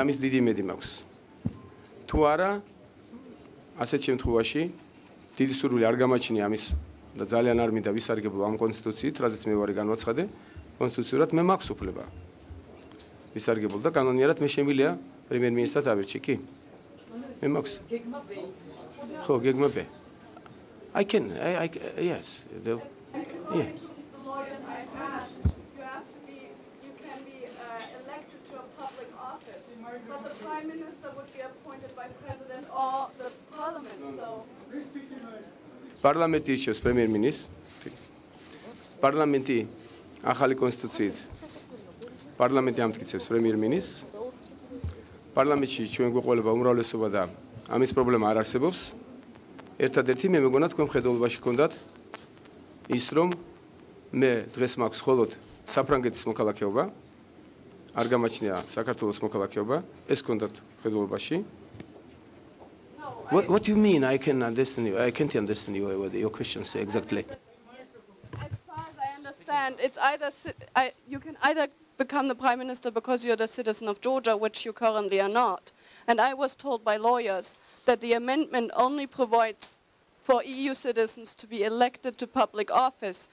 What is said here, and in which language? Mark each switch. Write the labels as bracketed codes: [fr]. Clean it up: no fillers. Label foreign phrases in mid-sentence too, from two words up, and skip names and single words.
[ka] ამის დიდი იმედი მაქვს თუ არა ასეთ შემთხვევაში დიდი სურვილი არ გამაჩნია ამის და ძალიან არ მინდა ვისარგებლო ამ კონსტიტუციით რაზეც მე ვარი განვაცხადე კონსტიტუციურად მე მაქვს უფლება ვისარგებლო და კანონიერად მე შემიძლია პრემიერ-მინისტრად ავირჩი კი მე მაქვს ხო გეგმა ბ [en] I can, yes. Yeah. The lawyers I asked, you can be elected to a public office, but the prime minister would be appointed by president or the parliament. So. [ka] Parlamenti იშევს პრემიერ-მინისტრს. Parlamenti ახალი კონსტიტუციით. Parlamenti ამტკიცებს პრემიერ-მინისტრს. Parlamentში ჩვენ გვეყოლება უმრავლესობა და ამის პრობლემა არ არსებობს. ერთადერთი მე მეგონა თქვენ მხედველობაში გქონდათ ის რომ მე დღეს მაქვს მხოლოდ საფრანგეთის მოქალაქეობა არ გამაჩნია საქართველოს მოქალაქეობა ეს გქონდათ მხედველობაში [en] What do you mean I can't understand your question exactly As far as I understand it's either you can either become the prime minister because you're the citizen of Georgia, which you currently are not. And I was told by lawyers that the amendment only provides for EU citizens to be elected to public office.